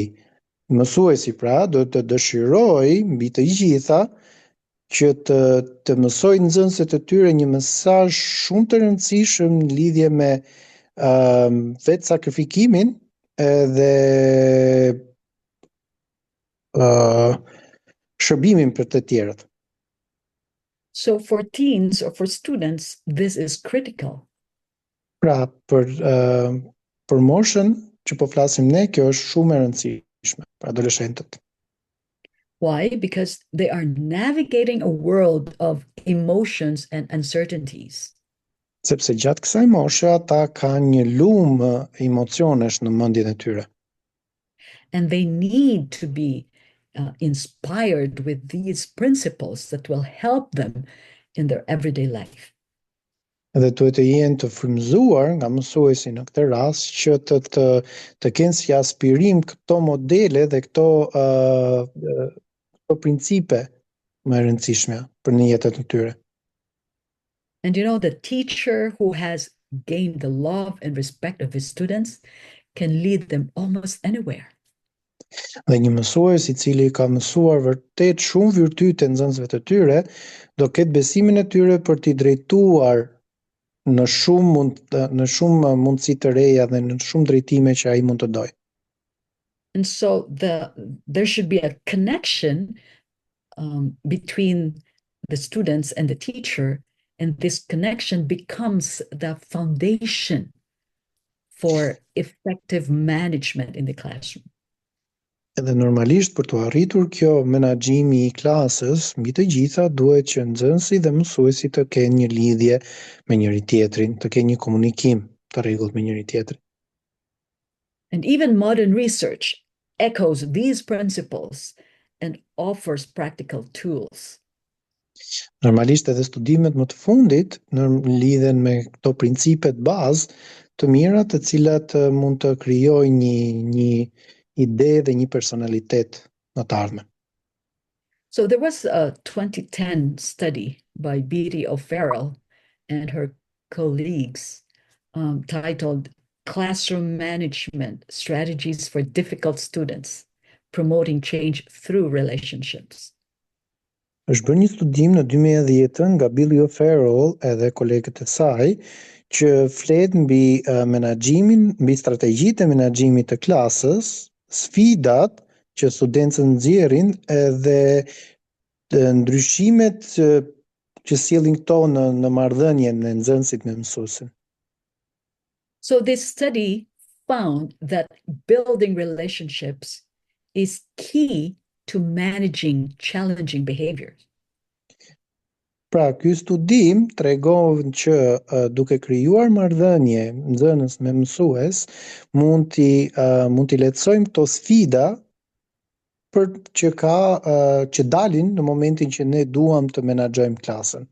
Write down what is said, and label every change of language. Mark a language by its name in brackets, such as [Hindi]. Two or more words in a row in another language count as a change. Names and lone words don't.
[Albanian] Mësuesi pra do të dëshiroj mbi të gjitha që të mësoj nxënësit e tyre një mesazh shumë të rëndësishëm në lidhje me vetë sakrifikimin edhe shërbimin për të tjerët. [English] So for teens or for students, this is critical. [Albanian] Pra, për moshën që po flasim ne, kjo është shumë e rëndësishme për adoleshentët. [English] Why? Because they are navigating a world of emotions and uncertainties. [Albanian] Sepse gjatë kësaj moshe ata kanë një lumë emocionesh në mendjen e tyre. [English] And they need to be inspired with these principles that will help them in their everyday life. [Albanian] Dhe duhet të jenë të frymëzuar nga mësuesi në këtë rast që të kenë si aspirim këto modele dhe këto principe më e rëndësishme për në jetën e tyre. [English] And you know, the teacher who has gained the love and respect of his students can lead them almost anywhere. [Albanian] Dhe një mësues I cili ka mësuar vërtet shumë virtyte nxënësve të tyre, do ketë besimin e tyre për t'i drejtuar në shumë mundësi të reja dhe në shumë drejtime që ai mund të dojë. [English] And so there should be a connection between the students and the teacher, and this connection becomes the foundation for effective management in the classroom. [Albanian] Edhe normalisht për të arritur kjo menaxhimi I klasës, mbi të gjitha duhet që nxënësi dhe mësuesi të kenë një lidhje me njëri tjetrin, të kenë një komunikim të rregullt me njëri tjetrin. [English] And even modern research echoes these principles and offers practical tools. [Albanian] Normalisht edhe studimet më të fundit lidhen me këto principet bazë të mira të cilat mund të krijojnë një ide dhe një personalitet në të ardhmen. [English] So there was a 2010 study by Beatty O'Farrell and her colleagues titled Classroom Management Strategies for Difficult Students, Promoting Change Through Relationships. [Albanian] Është bërë një studim në 2010 nga Billy O'Farrell edhe kolegët e saj që flet mbi menaxhimin, mbi strategjitë e menaxhimit të klasës, sfidat që studentët nxjerrin edhe ndryshimet që sjellin këto në marrëdhënien e nxënësit me mësuesin. [English] So this study found that building relationships is key to managing challenging behaviors. [Albanian] Pra, ky studim tregon që duke krijuar marrëdhënie nxënës me mësues, mund t'i lehtësojmë këto sfida për që dalin në momentin që ne duam të menaxhojmë klasën.